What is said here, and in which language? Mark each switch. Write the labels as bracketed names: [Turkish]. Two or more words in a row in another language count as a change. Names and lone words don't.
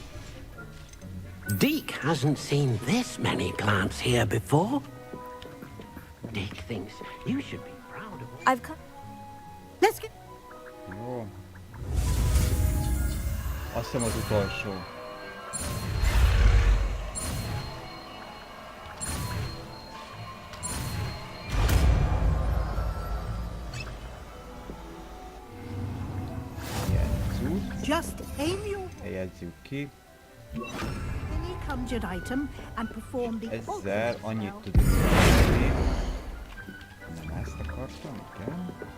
[English] Deke hasn't seen this many plants here before. Deke thinks you should be proud of... I've come. Let's get... [Hungarian] Jó. Azt hiszem az utolsó. [English] Just aim your... [Hungarian] Helyezzük ki. [English] Any conjured item and perform the... [Hungarian] Ezzel annyit tudunk tenni. Nem ezt akartam, igen.